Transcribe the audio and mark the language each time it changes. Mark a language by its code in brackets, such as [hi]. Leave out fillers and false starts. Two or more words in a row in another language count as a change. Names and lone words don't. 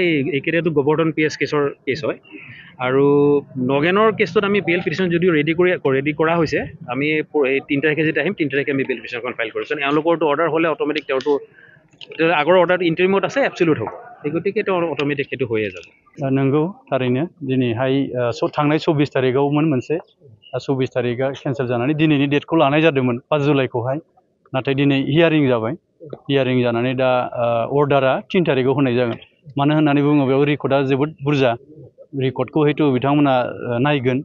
[as] এইকেইটাটো গোবৰ্ধন PS কেছৰ কেছ হয়। আৰু নগেনৰ কেছটোত আমি [en] bail petition [as] যদিও ৰেডি কৰা হৈছে, আমি এই 3 তাৰিখে যেতিয়া আহিম 3 তাৰিখে আমি [en] bail petition [as] ফাইল কৰিছোঁ। এওঁলোকৰতো অৰ্ডাৰ হ'লে অট'মেটিক তেওঁৰতো আগৰ অৰ্ডাৰটো ইণ্টাৰিমত আছে, এবচলিউট হ'ব। সেই গতিকে তেওঁ অট'মেটিক সেইটো হৈয়ে যাব। [brx] नंगौ थारैनो दिनैहाय थांनाय 24 तारिखआवमोन मोनसे, 24 तारिखआ केन्सेल जानानै दिनैनि डेटखौ लानाय जादोंमोन 5 जुलाइखौहाय। नाथाय दिनै हियारिं जाबाय, हियारिं जानानै दा अर्डारा 3 तारिखआव होनाय जागोन। मानो होननानै बुङोब्ला बेयाव रेकर्डआ जोबोद बुरजा, रेकर्डखौ हयथ' बिथांमोना नायगोन।